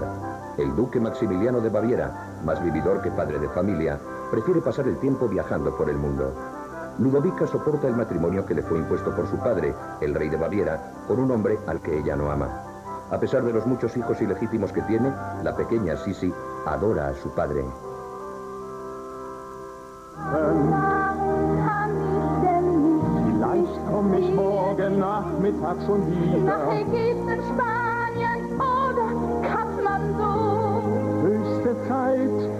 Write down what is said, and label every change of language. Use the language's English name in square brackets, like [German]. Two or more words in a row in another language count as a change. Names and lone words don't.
[Spanish] El duque Maximiliano de Baviera, más vividor que padre de familia, prefiere pasar el tiempo viajando por el mundo. Ludovica soporta el matrimonio que le fue impuesto por su padre, el rey de Baviera, con un hombre al que ella no ama. A pesar de los muchos hijos ilegítimos que tiene, la pequeña Sisi adora a su padre. [German] Vielleicht komme ich morgen Nachmittag schon wieder. Nach Ägypten, Spanien oder Kathmandu. Höchste Zeit,